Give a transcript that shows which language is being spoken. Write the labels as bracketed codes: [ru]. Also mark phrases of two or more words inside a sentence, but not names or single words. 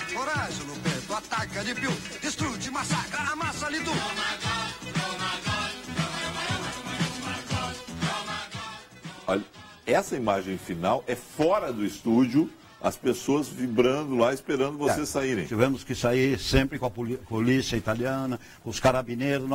[it] Coraggio Lupeto, attacca di più, distruggi, massacra, ammassa lì tu. [pt] Olha, essa imagem final é fora do estúdio, as pessoas vibrando lá, esperando vocês saírem. Tivemos que sair sempre com a polícia italiana, com os carabineiros.